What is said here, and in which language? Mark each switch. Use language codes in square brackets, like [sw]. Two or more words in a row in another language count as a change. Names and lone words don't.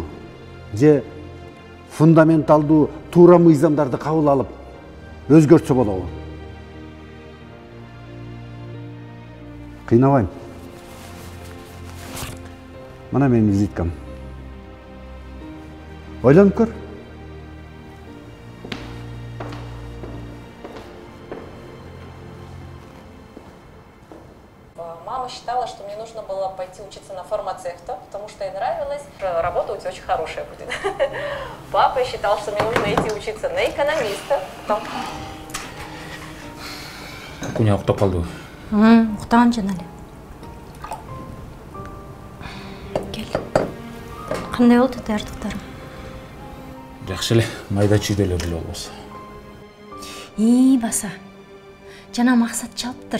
[ky] Же фундаменталдуу туура мыйзамдарды кабыл алып өзгөртсө болобу? Кыйнабайм. Мына менин визиткам. Ойлонуп көр. [ru] Мама считала, что мне нужно было пойти учиться на фармацевта, потому что ей нравилось. Работа у тебя очень хорошая будет. Папа считал, что мне нужно идти учиться на экономиста. [ky] Куня уктап калдыбы? Уктаган жана эле. Кел. Кандай болду даярдыктарың? Жакшы эле, майда чүйдө эле деле болбосо. Баса. Жана Максат чалыптыр.